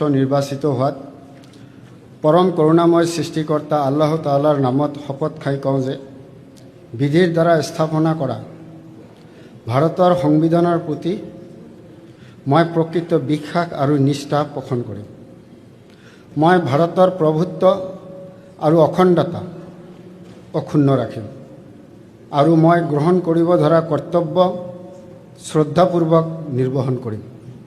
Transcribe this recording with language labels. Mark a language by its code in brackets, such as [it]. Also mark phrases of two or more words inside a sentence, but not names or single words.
[as] নির্বাচিত হওয়াত পরম করুণাময় সৃষ্টিকর্তা আল্লাহ তাআলার নামত শপথ খাই কওঁ যে বিধির দ্বারা স্থাপনা করা ভারতের সংবিধানের প্রতি মই প্রকৃত বিশ্বাস আর নিষ্ঠা পোষণ করিম। মই ভারতের প্রভুত্ব আর অখণ্ডতা অক্ষুণ্ণ রাখিম আৰু মই গ্ৰহণ কৰিব ধৰা কৰ্তব্য শ্ৰদ্ধাপূৰ্বক নিৰ্বহন কৰিম।